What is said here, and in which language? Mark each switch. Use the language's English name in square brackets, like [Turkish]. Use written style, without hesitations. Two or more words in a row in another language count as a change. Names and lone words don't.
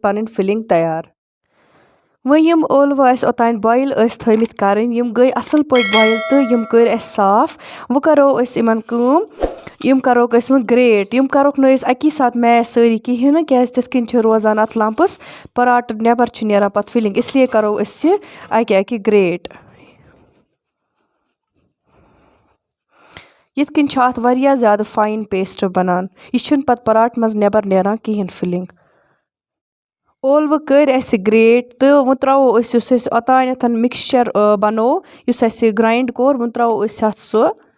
[Kashmiri] پنٕنۍ فِلنگ تیار وۄنۍ یِم ٲلوٕ اَسہِ اوٚتانۍ بویِل ٲسۍ تھٲمٕتۍ کرٕنۍ یِم گٔے اصل پٲٹھۍ بویِل تہٕ یِم کٔرۍ اَسہِ صاف وۄنۍ کرو أسۍ یِمن کٲم یِم کروکھ أسۍ وۄنۍ گریٹ یِم کروکھ نہٕ أسۍ اکی ساتہٕ میش سٲری کہیٖنۍ نہٕ کیازِ تِتھ کٔنۍ چھِ روزان اتھ لمپٕس پراٹہٕ نٮ۪بر چھِ نیران پتہٕ فِلنگ اس لیے کرو أسۍ یہِ اکہِ اکہِ گریٹ یِتھ کٔنۍ چھُ اتھ واریاہ زیادٕ [English] fine paste [Kashmiri] بنان یہِ چھُنہٕ پتہٕ پراٹہٕ منٛز نٮ۪بر نیران کہیٖنۍ فِلنگ ٲلوٕ کٔرۍ اَسہِ گریٹ تہٕ وۄنۍ تراوو أسۍ یُس أسۍ اوٚتانٮ۪تھ مِکسچر بنوو یُس اَسہِ گرایِنڈ کوٚر وۄنۍ تراوو أسۍ اتھ سُہ